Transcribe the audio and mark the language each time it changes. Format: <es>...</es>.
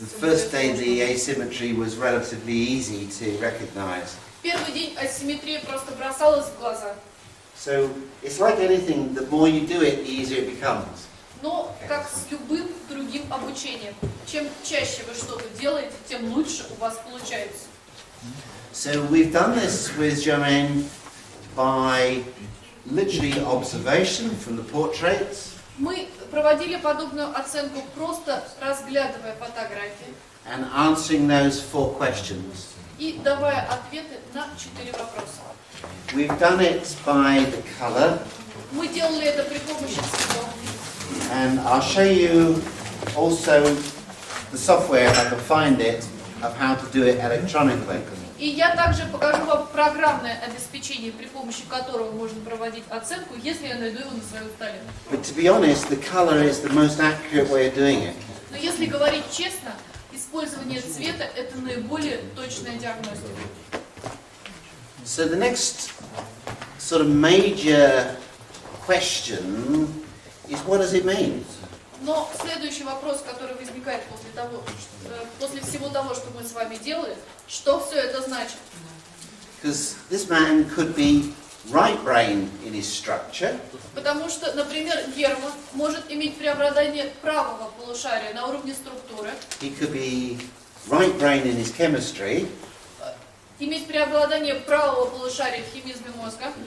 <en>The</en> <ru>всё более</ru> <en>first day, the</en> <ru>сложными.</ru> <en>asymmetry was relatively easy to recognize.</en> <ru>Первый день асимметрия просто бросалась в глаза.</ru> <en>So it's like anything, the more you do it, the easier it becomes.</en> <ru>Но, как с любым другим обучением, чем чаще вы что-то делаете, тем лучше у вас получается.</ru> <en>So we've done this with Joanne by literally observation from the portraits</en> <ru>Мы проводили подобную оценку, просто разглядывая фотографии</ru> <en>and answering those 4 questions.</en> <ru>и давая ответы на 4 вопроса.</ru> <en>We've done it by the colour,</en> <ru>Мы делали это при помощи цветов.</ru> <en>and I'll show you also the software, if I can find it, of how to do it electronically.</en> <ru>И я также покажу вам программное обеспечение, при помощи которого можно проводить оценку, если я найду его на своем столе.</ru> <en>But to be honest, the colour is the most accurate way of doing it.</en> <ru>Но если говорить честно, использование цвета – это наиболее точная диагностика.</ru> <en>So the next sort of major question is, what does it mean?</en> <ru>Но следующий вопрос, который возникает после всего того, что мы с вами делали, что все это значит?</ru> <en>Because this man could be right-brained in his structure,</en> <ru>Потому что, например, Герман может иметь преобладание правого полушария на уровне структуры,</ru> <en>he could be right-brained in his chemistry,</en> <ru>иметь преобладание правого полушария в химизме мозга,</ru>